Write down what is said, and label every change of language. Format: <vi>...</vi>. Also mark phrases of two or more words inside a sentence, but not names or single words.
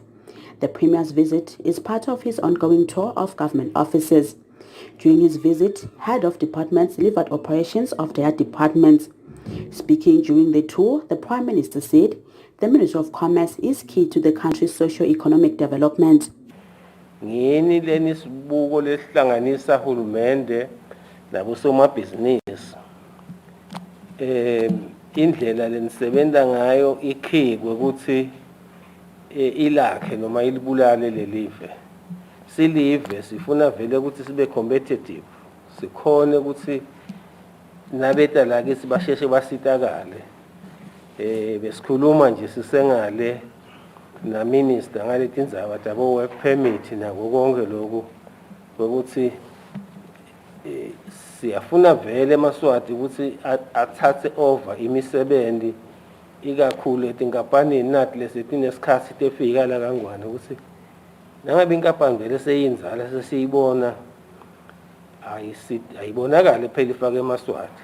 <en>The Premier's visit is part of his ongoing tour of government offices. During his visit, head of departments delivered operations of their departments. Speaking during the tour, the Prime Minister said the Ministry of Commerce is key to the country's socio-economic development.</en> <ss>Nabosomabhizinisi indlela lenisebenza ngayo ikhikwe ukuthi ilakhe noma ilibulale lelive silive sifuna vele ukuthi sibe competitive sikhone ukuthi nabeta lake sibasheshe basitakale besikhuluma nje sisengale na minister ngale tindzaba tabo</ss> <en>work permit</en> <ss>nako konke lokho ukuthi siyafuna vele eMswati ukuthi athathe over imisebenzi ikakhulu etinkampanini nathi lesetinesikhathi tefika la kangwane ukuthi nangabe inkampani vele seyinzala sesiyibona ayibonakala phela ifake eMswati.</ss>